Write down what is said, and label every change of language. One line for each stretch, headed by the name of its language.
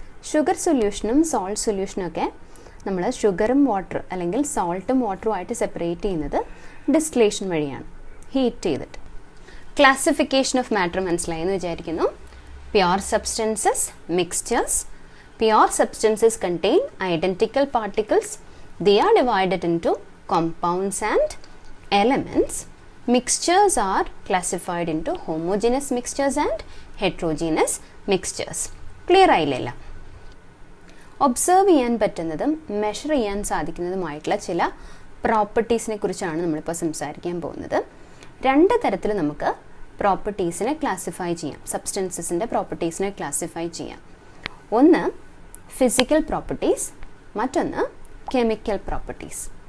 Malayalam: Sugar സൊല്യൂഷനും salt സൊല്യൂഷനും ഒക്കെ നമ്മൾ ഷുഗറും വാട്ടർ അല്ലെങ്കിൽ സോൾട്ടും വാട്ടറും ആയിട്ട് സെപ്പറേറ്റ് ചെയ്യുന്നത് ഡിസ്റ്റിലേഷൻ വഴിയാണ്, ഹീറ്റ് ചെയ്തിട്ട്. ക്ലാസിഫിക്കേഷൻ ഓഫ് മാറ്റർ മനസ്സിലായി എന്ന് വിചാരിക്കുന്നു. Pure substances, mixtures.
English: Pure substances contain identical particles. They are divided into compounds and elements. Mixtures are classified into homogeneous mixtures and heterogeneous mixtures.
Malayalam: Clear ആയില്ല? Observe ചെയ്യാൻ പറ്റുന്നതും measure ചെയ്യാൻ സാധിക്കുന്നതുമായിട്ടുള്ള ചില പ്രോപ്പർട്ടീസിനെ കുറിച്ചാണ് നമ്മളിപ്പോൾ സംസാരിക്കാൻ പോകുന്നത്. രണ്ട് തരത്തിൽ നമുക്ക് പ്രോപ്പർട്ടീസിനെ ക്ലാസിഫൈ ചെയ്യാം, സബ്സ്റ്റൻസസിൻ്റെ പ്രോപ്പർട്ടീസിനെ ക്ലാസിഫൈ ചെയ്യാം. ഒന്ന് ഫിസിക്കൽ പ്രോപ്പർട്ടീസ്, മറ്റൊന്ന് കെമിക്കൽ പ്രോപ്പർട്ടീസ്.